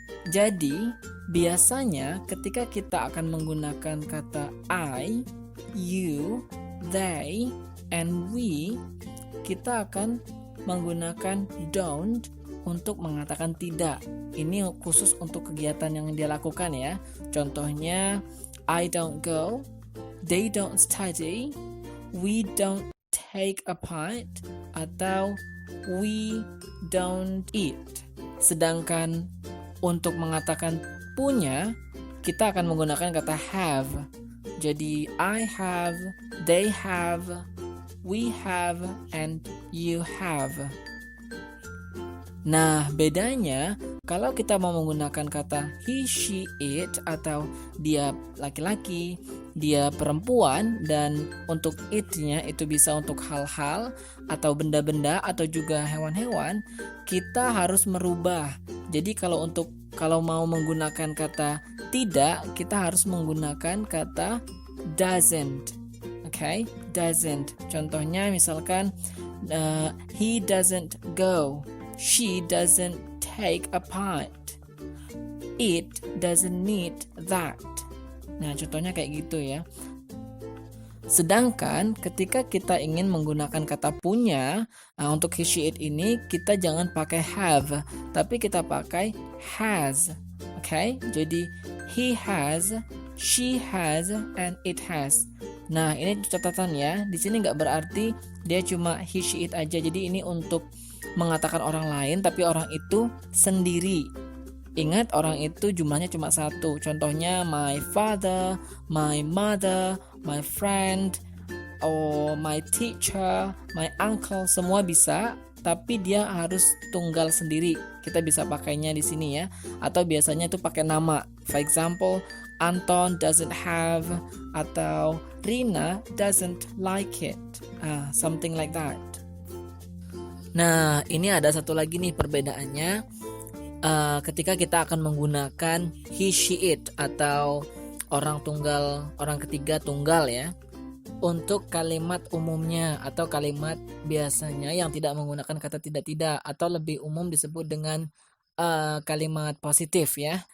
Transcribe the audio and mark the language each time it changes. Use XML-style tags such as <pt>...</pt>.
<id>Jadi biasanya ketika kita akan menggunakan kata</id> <en>I, you, they, and we,</en> <id>kita akan menggunakan don't untuk mengatakan tidak. Ini khusus untuk kegiatan yang dia lakukan ya. Contohnya,</id> <en>I don't go, they don't study, we don't take a part,</en> <id>atau</id> <en>we don't eat.</en> <id>Sedangkan untuk mengatakan punya, kita akan menggunakan kata have. Jadi</id> <en>I have, they have, we have, and you have.</en> <id>Nah, bedanya kalau kita mau menggunakan kata</id> <en>he, she, it,</en> <id>atau dia laki-laki, dia perempuan, dan untuk it-nya itu bisa untuk hal-hal atau benda-benda atau juga hewan-hewan, kita harus merubah. Jadi kalau mau menggunakan kata tidak, kita harus menggunakan kata doesn't.</id> <en>Okay? Doesn't.</en> <id>Contohnya misalkan</id> <en>he doesn't go. She doesn't take a part. It doesn't need that.</en> <id>Nah, contohnya kayak gitu ya. Sedangkan ketika kita ingin menggunakan kata punya, untuk</id> <en>he, she, it</en> <id>ini kita jangan pakai have, tapi kita pakai has.</id> <en>Okay?</en> <id>Jadi</id> <en>he has, she has, and it has.</en> <id>Nah, ini catatan ya. Di sini nggak berarti dia cuma he, she, it aja. Jadi ini untuk mengatakan orang lain, tapi orang itu sendiri. Ingat, orang itu jumlahnya cuma satu.</id> <en>Contohnya my father, my mother, my friend, or my teacher, my uncle,</en> <id>semua bisa, tapi dia harus tunggal sendiri. Kita bisa pakainya di sini ya. Atau biasanya itu pakai nama.</id> <en>For example, Anton doesn't have,</en> <id>atau</id> <en>Rina doesn't like it. Something like that.</en> <id>Nah, ini ada satu lagi nih perbedaannya ketika kita akan menggunakan</id> <en>he, she, it,</en> <id>atau orang ketiga tunggal ya, untuk kalimat umumnya atau kalimat biasanya yang tidak menggunakan kata tidak, atau lebih umum disebut dengan kalimat positif ya.</id>